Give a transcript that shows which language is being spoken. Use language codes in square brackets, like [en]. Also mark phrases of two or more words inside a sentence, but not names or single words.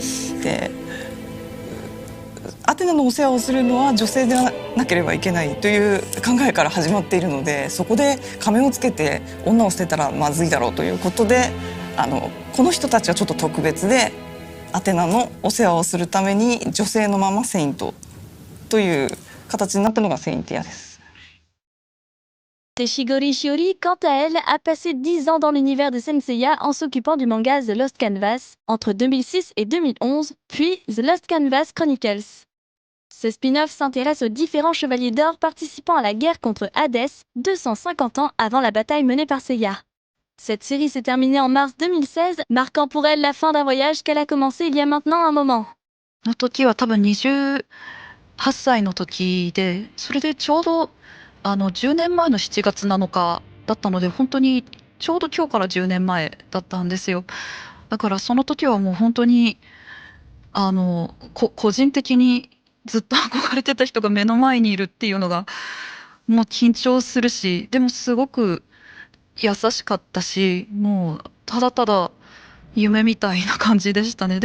[ja] で、アテナのお世話をするのは女性でなければいけないという考えから始まっているので、そこで仮面をつけて女を捨てたらまずいだろうということで、この人たちはちょっと特別で、アテナのお世話をするために女性のままセイントという形になったのがセインティアです。 [fr] Shigori Shiori, quant à elle, a passé 10 ans dans l'univers de Saint Seiya en s'occupant du manga The Lost Canvas entre 2006 et 2011, puis The Lost Canvas Chronicles. Ce spin-off s'intéresse aux différents chevaliers d'or participant à la guerre contre Hades 250 ans avant la bataille menée par Seiya. Cette série s'est terminée en mars 2016, marquant pour elle la fin d'un voyage qu'elle a commencé il y a maintenant un moment. [ja] の時は多分28歳の時で、それでちょうど10年前の7月7日だったので、本当にちょうど今日から10年前だったんですよ。だからその時はもう本当に個人的にずっと憧れてた人が目の前にいるっていうのがもう緊張するし、でもすごく優しかったし、もうただただ夢みたいな感じでしたね。